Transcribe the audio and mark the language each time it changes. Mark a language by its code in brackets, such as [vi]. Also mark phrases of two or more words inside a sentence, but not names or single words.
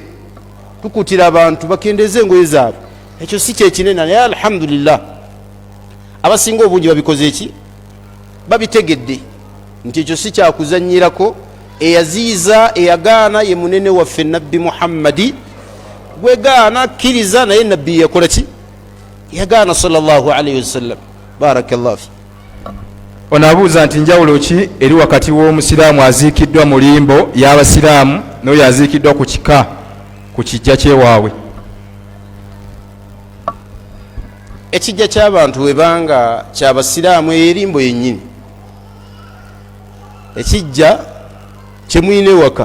[lg] Tukuutira abantu bakendeeze engoye zaabwe. Ekyo si kyekinene, naye alhamdulillah abasinga obungi babikoze eki, babitegedde nti ekyo si kyakuzanyirako. Eyaziiza eyagaana ye munene waffe Nabbi Muhammadi. Gwegaana akkiriza, naye Nabbi yakola ki? [ar] Yagaana صلى الله عليه وسلم. بارك الله فيه. [lg] Ono abuuza nti njawulo ki eri wakati w'omusiraamu aziikiddwa mu limbo y'abasiraamu n'oyo aziikiddwa ku kika ku kijja ky'ewaabwe? Ekijja ky'abantu webanga ky'abasiraamu erimbo yennyini, ekijja kye mwine waka